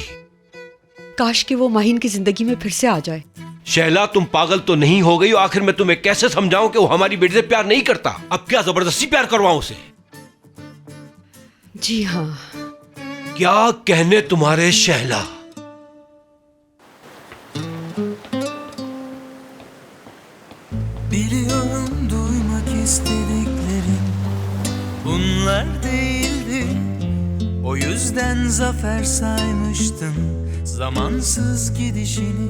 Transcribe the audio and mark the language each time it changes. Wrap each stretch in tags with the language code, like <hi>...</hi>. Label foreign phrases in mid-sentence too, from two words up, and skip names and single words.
<hi>काश कि वो माहिन की जिंदगी में फिर से आ जाए। शैला, तुम पागल तो नहीं हो गई? आखिर मैं तुम्हें कैसे समझाऊं कि वो हमारी बेटी से प्यार नहीं करता? अब क्या जबरदस्ती प्यार करवाऊं उसे? जी हाँ। क्या कहने तुम्हारे शैला।</hi> <tr>Biliyorum duymak istediklerin bunlar değildi. O yüzden zafer saymıştın zamansız gidişini.</tr>